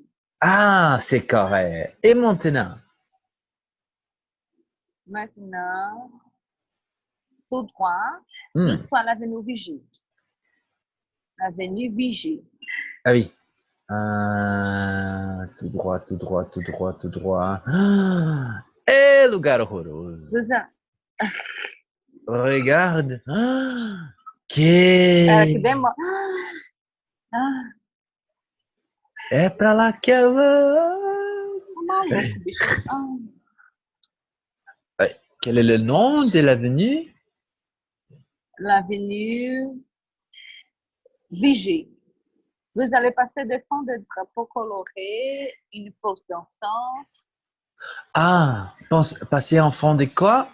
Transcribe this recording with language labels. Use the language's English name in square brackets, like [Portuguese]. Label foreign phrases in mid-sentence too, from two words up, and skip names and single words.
[French] Ah, c'est correct. Et maintenant? Maintenant, tout droit Hmm. jusqu'à l'avenue Vigie. L'avenue Vigie. Ah oui. Tout droit, tout droit, tout droit, tout droit. [Portuguese] Ah, é lugar horroroso. [French] Vous a- Regarde. Ah, [Portuguese] que que demora. Ah, é pra lá que eu vou. tá maluco, bicho. Ah, [French] Ouais. Quel est le nom de l'avenue? l'avenue Vigie. Vous allez passer devant des drapeaux colorés, une pause d'encens, Ah, passer en fond de quoi?